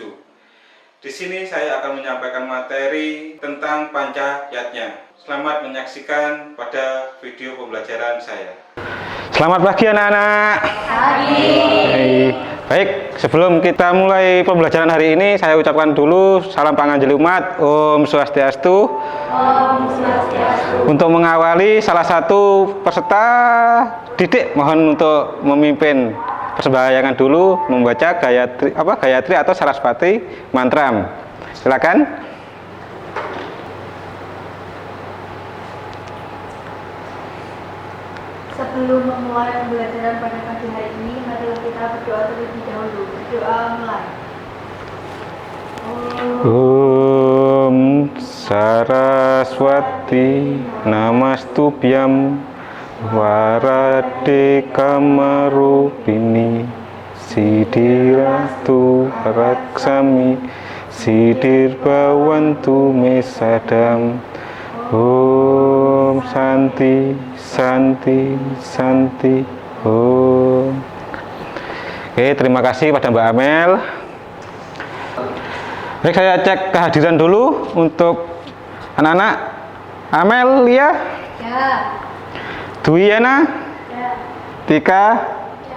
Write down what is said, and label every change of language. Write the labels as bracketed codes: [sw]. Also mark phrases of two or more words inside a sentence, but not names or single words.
[id] Di sini saya akan menyampaikan materi tentang Pancayatnya. Selamat menyaksikan pada video pembelajaran saya. Selamat pagi anak-anak. Pagi. Baik, sebelum kita mulai pembelajaran hari ini, saya ucapkan dulu salam panganjali umat, [sa] Om Swastiastu. Om Swastiastu. [id] Untuk mengawali, salah satu peserta didik mohon untuk memimpin persembahyangan dulu, membaca Gayatri atau Sarasvati Mantram. Silakan. Sebelum memulai pembelajaran pada pagi hari ini, marilah kita berdoa terlebih dahulu. Berdoa mulai. [sa] Om Saraswati Namastubhyam Warade Kamarupini Siddhiratu Raksami Siddhir Bhawantu Mesadam. Om Santi Santi Santi Om. [id] Oke, terima kasih pada Mbak Amel. Baik, saya cek kehadiran dulu untuk anak-anak. Amel, Lia? Ya. Dwiyana? Ya. Tika? Ya.